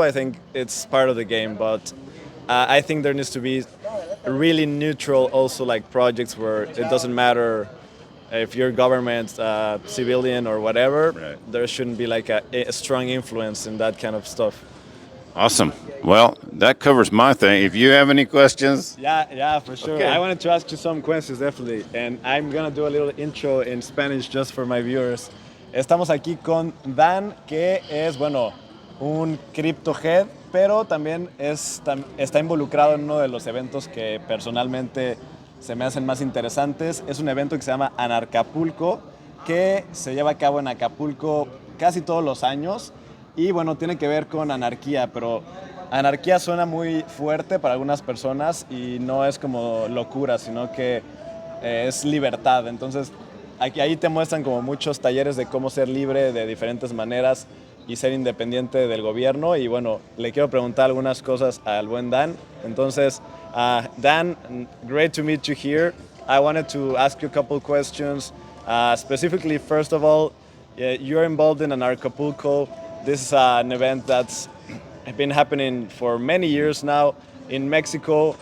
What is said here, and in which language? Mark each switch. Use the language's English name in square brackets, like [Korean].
[English] I think it's part of the game, but I think there needs to be really neutral also like projects where it doesn't matter if you're government, civilian or whatever. Right. There shouldn't be like a strong influence in that kind of stuff. Awesome. Well, that covers my thing. If you have any questions, Yeah, for sure. Okay. I wanted to ask you some questions, definitely. And I'm gonna do a little intro in Spanish just for my viewers. [Spanish] Estamos aquí con Dan, que es, bueno, un crypto head, pero también está involucrado en uno de los eventos que personalmente se me hacen más interesantes. Es un evento que se llama Anarcapulco, que se lleva a cabo en Acapulco casi todos los años. Y bueno, tiene que ver con anarquía, pero anarquía suena muy fuerte para algunas personas y no es como locura, sino que es libertad. Entonces, ahí te muestran como muchos talleres de cómo ser libre de diferentes maneras y ser independiente del gobierno. Y bueno, le quiero preguntar algunas cosas al buen Dan. Entonces, [English] Dan, great to meet you here. I wanted to ask you a couple questions. Specifically, first of all, you're involved in Anarcapulco. This is an event that's been happening for many years now in Mexico.